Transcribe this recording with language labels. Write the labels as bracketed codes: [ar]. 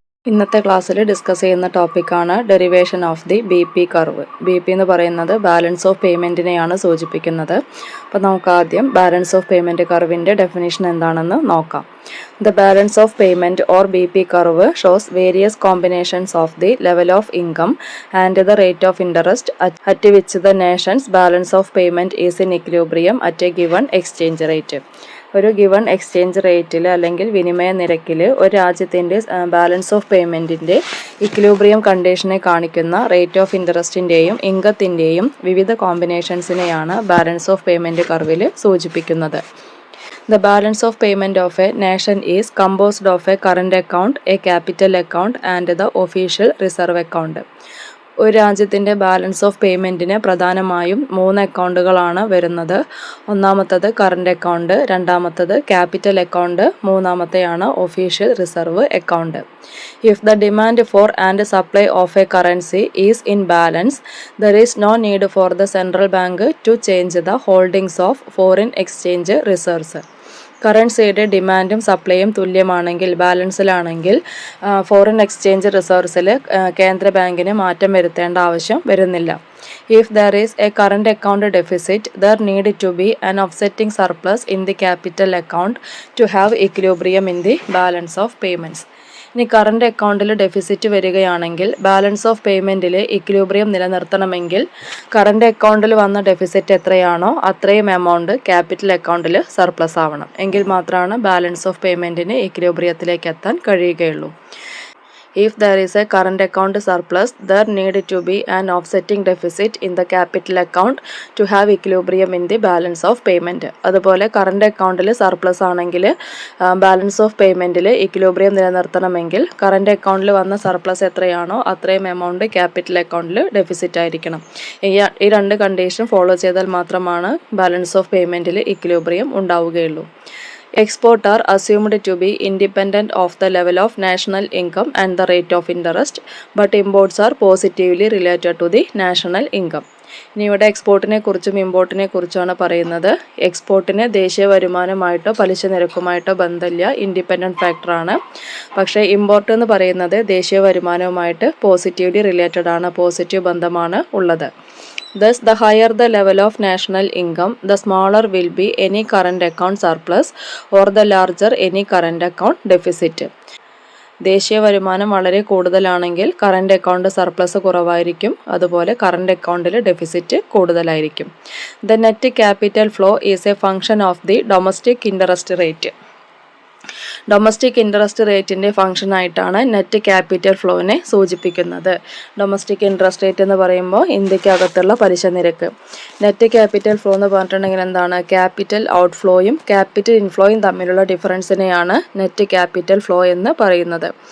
[ml] ഇന്നത്തെ ക്ലാസ്സിൽ ഡിസ്കസ് ചെയ്യുന്ന ടോപ്പിക്കാണ് derivation of the B P curve. B P എന്ന് പറയുന്നത് ബാലൻസ് ഓഫ് പേയ്മെൻറ്റിനെയാണ് സൂചിപ്പിക്കുന്നത്. അപ്പോൾ നമുക്ക് ആദ്യം ബാലൻസ് ഓഫ് പേയ്മെൻറ്റ് കർവിൻ്റെ ഡെഫിനേഷൻ എന്താണെന്ന് നോക്കാം. [en] The balance of payment or BP curve shows various combinations of the level of income and the rate of interest at which the nation's balance of payment is in equilibrium at a given exchange rate. [ml] ഒരു given exchange റേറ്റിൽ അല്ലെങ്കിൽ വിനിമയ നിരക്കിൽ ഒരു രാജ്യത്തിൻ്റെ balance of പേയ്മെൻറ്റിൻ്റെ equilibrium കണ്ടീഷനെ കാണിക്കുന്ന rate of ഇൻട്രസ്റ്റിൻ്റെയും ഇൻകത്തിൻ്റെയും വിവിധ കോമ്പിനേഷൻസിനെയാണ് balance of payment കർവിൽ സൂചിപ്പിക്കുന്നത്. [en] The balance of payment of a nation is composed of a current account, a capital account and the official reserve account. [ml] ഒരു രാജ്യത്തിൻ്റെ ബാലൻസ് ഓഫ് പേയ്മെൻറ്റിന് പ്രധാനമായും 3 അക്കൗണ്ടുകളാണ് വരുന്നത്. ഒന്നാമത്തത് current account, രണ്ടാമത്തത് capital account, മൂന്നാമത്തെയാണ് official reserve account. [en] If the demand for and supply of a currency is in balance, there is no need for the central bank to change the holdings of foreign exchange reserves. [ml] കറൻസിയുടെ ഡിമാൻഡും സപ്ലൈയും തുല്യമാണെങ്കിൽ, ബാലൻസിലാണെങ്കിൽ foreign exchange റിസർവ്സിൽ കേന്ദ്ര ബാങ്കിന് മാറ്റം വരുത്തേണ്ട ആവശ്യം വരുന്നില്ല. [en] If there is a current account deficit, there need to be an offsetting surplus in the capital account to have equilibrium in the balance of payments. [ml] ഇനി current അക്കൗണ്ടിൽ ഡെഫിസിറ്റ് വരികയാണെങ്കിൽ ബാലൻസ് ഓഫ് പേയ്മെൻറ്റിൽ ഇക്വിലിബ്രിയം നിലനിർത്തണമെങ്കിൽ കറണ്ട് അക്കൗണ്ടിൽ വന്ന deficit എത്രയാണോ അത്രയും amount capital അക്കൗണ്ടിൽ surplus ആവണം. എങ്കിൽ മാത്രമാണ് ബാലൻസ് ഓഫ് പേയ്മെൻറ്റിന് ഇക്വിലിബ്രിയത്തിലേക്ക് എത്താൻ കഴിയുകയുള്ളൂ. [en] If there is a current account surplus, there need to be an offsetting deficit in the capital account to have equilibrium in the balance of payment. [ml] അതുപോലെ current അക്കൗണ്ടിൽ surplus ആണെങ്കിൽ balance of പേയ്മെൻറ്റിൽ equilibrium നിലനിർത്തണമെങ്കിൽ current അക്കൗണ്ടിൽ വന്ന surplus എത്രയാണോ അത്രയും amount capital അക്കൗണ്ടിൽ deficit ആയിരിക്കണം. ഈ രണ്ട് കണ്ടീഷൻ ഫോളോ ചെയ്താൽ മാത്രമാണ് ബാലൻസ് ഓഫ് പേയ്മെൻറ്റിൽ ഇക്വിലിബ്രിയം ഉണ്ടാവുകയുള്ളൂ. [en] Exports are assumed to be independent of the level of national income and the rate of interest, but imports are positively related to the national income. [ml] ഇനി ഇവിടെ എക്സ്പോർട്ടിനെ കുറിച്ചും ഇമ്പോർട്ടിനെ കുറിച്ചാണ് പറയുന്നത്. എക്സ്പോർട്ടിന് ദേശീയ വരുമാനമായിട്ടോ പലിശ നിരക്കുമായിട്ടോ ബന്ധമില്ല, ഇൻഡിപെൻഡൻറ്റ് ഫാക്ടറാണ്. പക്ഷേ ഇമ്പോർട്ട് എന്ന് പറയുന്നത് ദേശീയ വരുമാനവുമായിട്ട് പോസിറ്റീവ്ലി റിലേറ്റഡ് ആണ്, പോസിറ്റീവ് ബന്ധമാണ് ഉള്ളത്. [en] Thus, the higher the level of national income, the smaller will be any current account surplus or the larger any current account deficit. [ml] ദേശീയ വരുമാനം വളരെ കൂടുതലാണെങ്കിൽ കറണ്ട് അക്കൗണ്ട് സർപ്ലസ് കുറവായിരിക്കും, അതുപോലെ കറണ്ട് അക്കൗണ്ടിൽ ഡെഫിസിറ്റ് കൂടുതലായിരിക്കും. [en] The net capital flow is a function of the domestic interest rate. [ml] Domestic interest റേറ്റിൻ്റെ ഫംഗ്ഷനായിട്ടാണ് net capital ഫ്ലോനെ സൂചിപ്പിക്കുന്നത്. Domestic interest rate എന്ന് പറയുമ്പോൾ ഇന്ത്യക്കകത്തുള്ള പലിശ നിരക്ക്. നെറ്റ് ക്യാപിറ്റൽ ഫ്ലോ എന്ന് പറഞ്ഞിട്ടുണ്ടെങ്കിൽ എന്താണ്? ക്യാപിറ്റൽ ഔട്ട് ഫ്ലോയും ക്യാപിറ്റൽ ഇൻഫ്ലോയും തമ്മിലുള്ള ഡിഫറൻസിനെയാണ് നെറ്റ് ക്യാപിറ്റൽ ഫ്ലോ എന്ന് പറയുന്നത്.